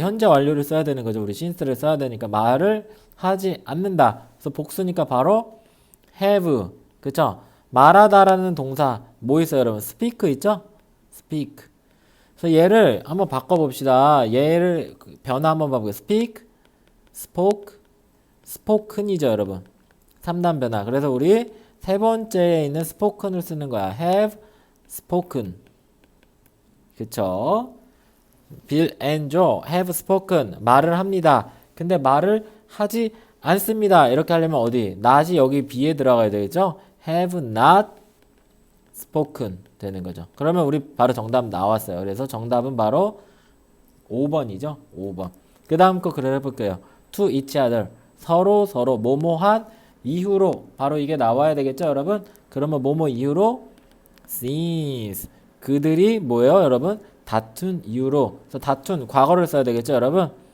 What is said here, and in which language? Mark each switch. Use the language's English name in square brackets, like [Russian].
[Korean] 현재 완료를 써야 되는 거죠. 우리 since를 써야 되니까 말을 하지 않는다. 그래서 복수니까 바로 have. 그쵸? 말하다라는 동사 뭐 있어요, 여러분? [English] speak 있죠? speak. [Korean] 그래서 얘를 한번 바꿔봅시다. 얘를 변화 한번 봐볼게요. [English] speak, spoke, spoken이죠, 여러분. [Korean] 3단 변화. 그래서 우리 세 번째에 있는 spoken을 쓰는 거야. [English] have spoken. [Korean] 그쵸? [English] Bill and Joe have spoken. [Korean] 말을 합니다. 근데 말을 하지 않습니다. 이렇게 하려면 어디? not이 여기 B에 들어가야 되겠죠? [English] have not spoken [Korean] 되는 거죠. 그러면 우리 바로 정답 나왔어요. 그래서 정답은 바로 5번이죠. 5번. 그 다음 거 그래 해볼게요. [English] to each other. [Korean] 서로 뭐뭐한 이후로 바로 이게 나와야 되겠죠, 여러분? 그러면 뭐뭐 이후로 since 그들이 뭐예요, 여러분? 다툰 이후로. 그래서 다툰 과거를 써야 되겠죠, 여러분?